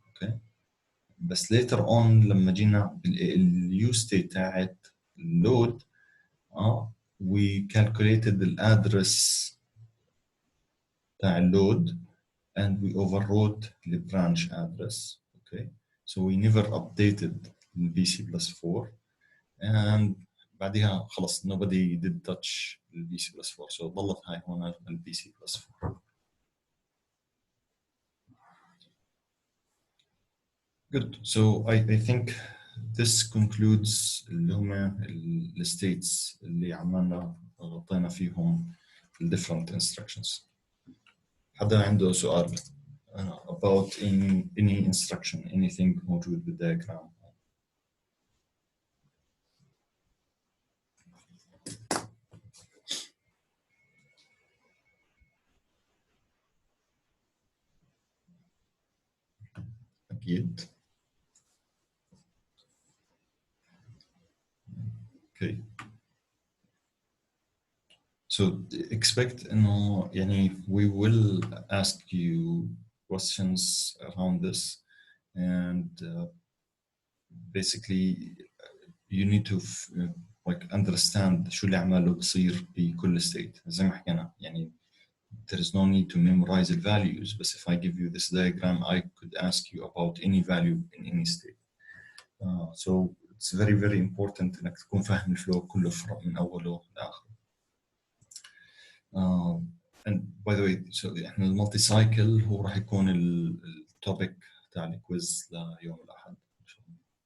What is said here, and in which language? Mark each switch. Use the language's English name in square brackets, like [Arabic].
[English] okay بس later on [Arabic] لما جينا باليو [English] state [Arabic] تاعت اللود [English] we calculated the address تاع اللود and we overwrote the branch address. okay so we never updated the BC plus 4 and بعدها خلص nobody did touch the BC plus 4 so [Arabic] ضلت هاي هون [English] ال BC plus 4. good. so I think this concludes اللي هم الstates اللي عملنا غطينا فيهم ال different instructions. [Arabic] حدا عنده سؤال [English] about any instruction, anything [Arabic] موجود بالdiagram؟ أكيد. [English] okay so expect إنه يعني we will ask you questions around this and basically you need to like understand [Arabic] شو اللي عماله بصير بكل state [English] زي ما حكينا يعني there is no need to memorize the values but if I give you this diagram I could ask you about any value in any state. So it's very very important [Arabic] انك تكون فاهم الفلو كله من اوله لاخره. [English] and by the way so [Arabic] احنا المالتي سايكل هو راح يكون التوبيك تاع الكويز ليوم الاحد ان شاء الله.